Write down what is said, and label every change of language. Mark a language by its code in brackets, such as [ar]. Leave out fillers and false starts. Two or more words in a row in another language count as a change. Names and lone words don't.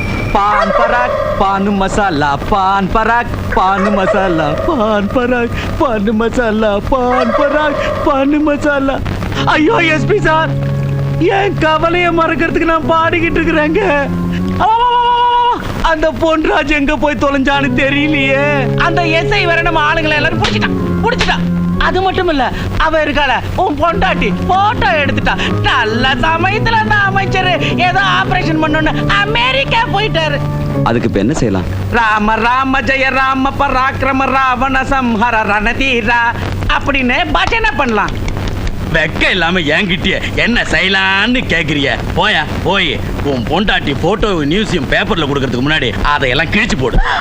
[ta] पान पराग पान मसाला पान पराग पान मसाला पान पराग पान मसाला पान पराग पान मसाला ஐயோ எஸ்பி சார் என் கவலையை மறக்கிறதுக்கு நான் பாடிக்கிட்டு இருக்கிறேங்க அந்த பொன்ராஜ் எங்க போய் தொலைஞ்சான்னு தெரியலையே அந்த எஸ்ஐ வர நம்ம ஆளுங்களை எல்லாரும் புடிச்சிட்டான் அது மட்டும் இல்ல அவ இருக்கால உன் பொண்டாட்டி போட்டோ எடுத்துட்டா நல்ல சமயத்துல அந்த அமைச்சர் ஏதோ ஆபரேஷன் பண்ணணும்னு அமெரிக்கா போயிட்டாரு அதுக்கு இப்ப என்ன செய்யலாம் [sa] राम राम जय राम पराक्रम रावण संहार रणधीरा [ta] அப்படின்னு பஜனை பண்ணலாம் வெக்க இல்லாம என்கிட்டயே என்ன செய்யலான்னு கேக்குறிய போயா போய் உன் பொண்டாட்டி போட்டோ நியூஸையும் பேப்பர்ல கொடுக்கறதுக்கு முன்னாடி அதையெல்லாம் கிழிச்சு போடு